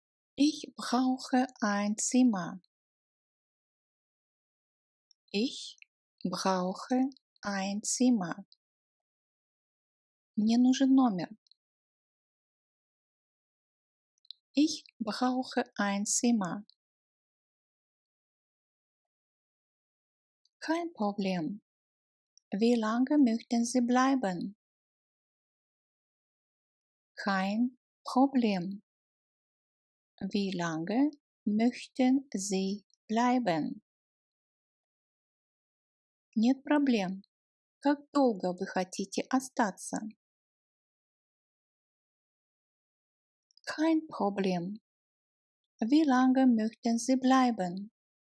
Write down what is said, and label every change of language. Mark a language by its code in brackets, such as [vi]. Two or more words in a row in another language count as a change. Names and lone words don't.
[de] Ich brauche ein Zimmer. Ich brauche ein Zimmer. [ru] Мне нужен номер. [de] Ich brauche ein Zimmer. Kein Problem. Wie lange möchten Sie bleiben? Kein Problem. Wie lange möchten Sie bleiben? [ru] Нет проблем. Как долго вы хотите остаться? [de] Kein Problem. Wie lange möchten Sie bleiben?